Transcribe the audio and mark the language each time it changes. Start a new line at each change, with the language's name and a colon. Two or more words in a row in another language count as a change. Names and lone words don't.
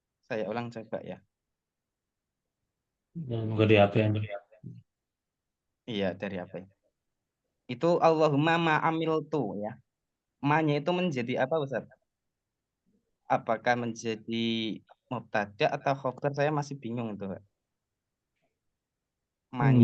Indonesian: Saya ulang coba ya. Semoga di apa yang Iya, dari apa ya? Itu
Arabic: اللهم ما عملت
Indonesian: ya. Ma-nya itu menjadi apa Ustaz? Apakah menjadi mubtada atau khobar? Saya masih bingung itu, Pak. Ma-nya